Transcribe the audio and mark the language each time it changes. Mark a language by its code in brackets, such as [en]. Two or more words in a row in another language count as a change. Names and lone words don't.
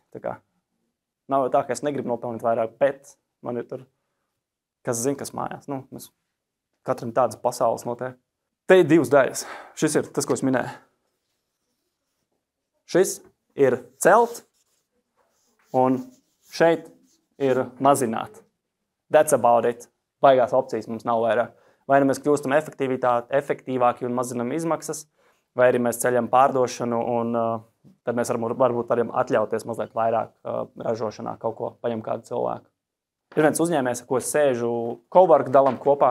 [lv] Tā kā nav jau tā, ka es negribu nopelnīt vairāk, bet man ir tur, kas zina, kas mājās. Nu, mēs katram tādas pasaules notiek. Te ir divas daļas. Šis ir tas, ko es minēju. Šis ir celt, un šeit ir mazināt. [en] That's about it. [lv] Baigās opcijas mums nav vairāk. Vai nu mēs kļūstam efektīvāki un mazinam izmaksas, vai arī mēs ceļam pārdošanu, un tad mēs varbūt varam atļauties mazliet vairāk ražošanā kaut ko, paņem kādu cilvēku. Ir viens uzņēmējs, ar ko es sēžu, cowork dalam kopā.